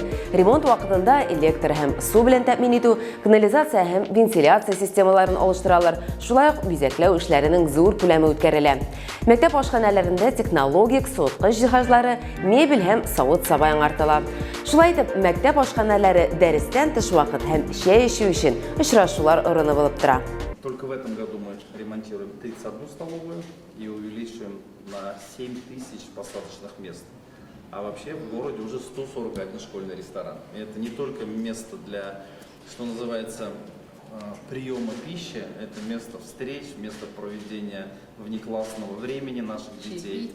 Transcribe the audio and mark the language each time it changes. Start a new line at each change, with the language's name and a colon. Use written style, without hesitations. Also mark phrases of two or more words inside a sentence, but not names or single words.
Tatar: Ремонт вакытында электр һәм су белән тәэмин итү, канализация һәм вентиляция системаларын алыштыралар. Шулай ук бизәкләү эшләренең зур күләме үткәрелә. Мәктәп ашханәләрендә технологик суыткыч җиһазлары, мебель һәм савыт-саба яңартыла. Шулай итеп, мәктәп ашханәләре дәрестән тыш вакыт һәм чәй эчү өчен очрашулар орыны булып тора.
Russian: Только в этом году мы ремонтируем 31 столовую и увеличиваем на 7000 посадочных мест. А вообще в городе уже 141 школьный ресторан. И это не только место для, что называется, приема пищи, это место встреч, место проведения внеклассного времени наших детей.